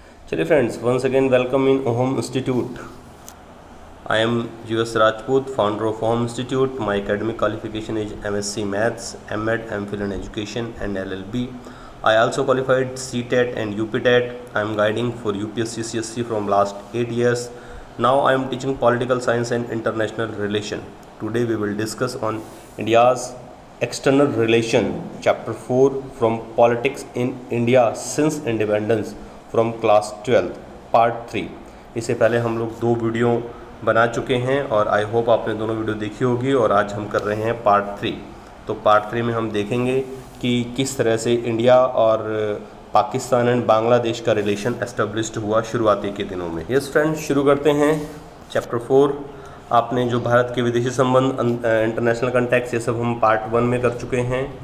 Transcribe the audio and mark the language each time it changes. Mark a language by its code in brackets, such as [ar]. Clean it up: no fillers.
[hi] चलिए [en] Friends, once again welcome in Ohm Institute. I am US Rajput, founder of Ohm Institute. My academic qualification is MSc Maths, MEd, MPhil in Education and LLB. I also qualified CTET and UPTET. I am guiding for UPSC CSC from last 8 years. Now I am teaching Political Science and International Relation. Today we will discuss on India's External Relation, Chapter 4 from Politics in India since Independence from Class 12, Part 3. [hi] इससे पहले हम लोग 2 video बना चुके हैं और [en] I hope [hi] आपने दोनों वीडियो देखी होगी और आज हम कर रहे हैं पार्ट 3. तो पार्ट 3 में हम देखेंगे कि किस तरह से इंडिया और पाकिस्तान एंड बांग्लादेश का रिलेशन एस्टेब्लिश्ड हुआ शुरुआती के दिनों में. [en] yes friends, [hi] शुरू करते हैं चैप्टर 4. आपने जो भारत के विदेशी संबंध, इंटरनेशनल कॉन्टैक्ट्स, ये सब हम पार्ट 1 में कर चुके हैं.